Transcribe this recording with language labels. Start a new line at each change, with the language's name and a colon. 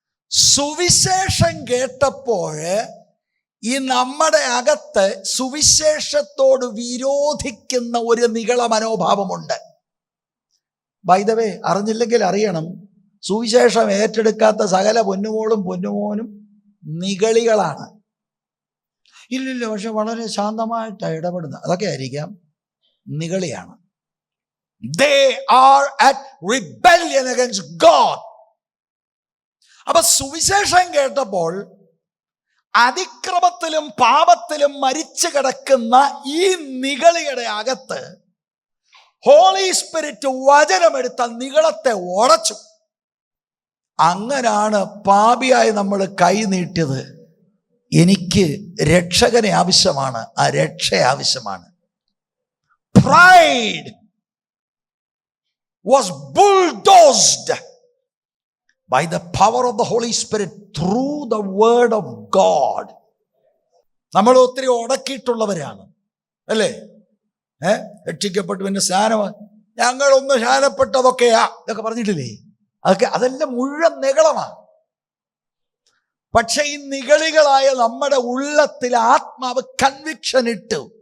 Malayalam: സുവിശേഷം കേട്ടപ്പോൾ ഈ നമ്മുടെ അകത്ത് സുവിശേഷത്തോട് വിരോധിക്കുന്ന ഒരു നിഗള മനോഭാവമുണ്ട്.
English: by the way,
Malayalam: അറിഞ്ഞില്ലെങ്കിൽ അറിയണം, സുവിശേഷം ഏറ്റെടുക്കാത്ത സകല പൊന്നുമോനും നിഗളികളാണ്. ഇല്ലില്ല, പക്ഷെ വളരെ ശാന്തമായിട്ട് ഇടപെടുന്ന അതൊക്കെ ആയിരിക്കാം, നിഗളിയാണ്.
English: They are at rebellion against God.
Malayalam: അപ്പൊ സുവിശേഷം കേട്ടപ്പോൾ അതിക്രമത്തിലും പാപത്തിലും മരിച്ചു കിടക്കുന്ന ഈ നിഗളിയുടെ അകത്ത് ഹോളി സ്പിരിറ്റ് വചനമെടുത്ത നിഗളത്തെ ഉടച്ചു. അങ്ങനാണ് പാപിയായി നമ്മൾ കൈ നീട്ടിയത്. എനിക്ക് രക്ഷകനെ ആവശ്യമാണ്, ആ രക്ഷ ആവശ്യമാണ്.
English: Pride was bulldozed by the power of the Holy Spirit through the word of God.
Malayalam: നമ്മൾ ഒത്തിരി ഉടക്കിയിട്ടുള്ളവരാണ് അല്ലേ? രക്ഷിക്കപ്പെട്ടു പിന്നെ സ്നാനം, ഞങ്ങളൊന്ന് സ്നാനപ്പെട്ടതൊക്കെയാ ഇതൊക്കെ പറഞ്ഞിട്ടില്ലേ? അതെല്ലാം മുഴുവൻ നിഗളമാണ്. പക്ഷെ ഈ നിഗളികളായ നമ്മുടെ ഉള്ളത്തിൽ ആത്മാവ് കൺവിക്ഷൻ ഇട്ടു.